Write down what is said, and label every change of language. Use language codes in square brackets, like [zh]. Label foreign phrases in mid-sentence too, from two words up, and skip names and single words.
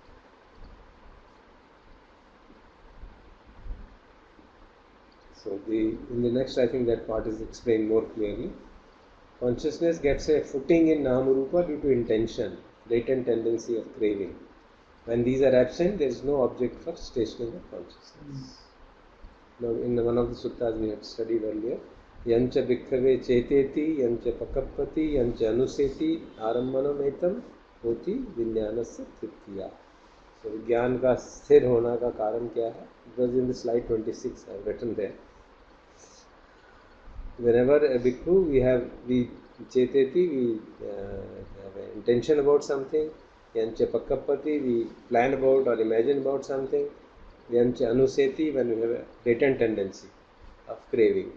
[en] So in the next, I think that part is explained more clearly. Consciousness gets a footing in Namarupa due to intention, latent tendency of craving. When these are absent, there is no object for stationing of consciousness. Now, in one of the suttas we had studied earlier, [pi] Yancha bhikkhave cheteti, yancha pakappati, yancha anuseti, arambanametam, hoti vinyanasya triptiya. [en] So, [hi] ज्ञान का स्थिर होना का कारण क्या है? [en] It was in the slide 26, I have written there. Whenever a bhikkhu, we cheteti, we have an intention about something. [pi] Yancha pakappati, [en] we plan about or imagine about something. [pi] Yancha anuseti, [en] when we have a latent tendency of craving.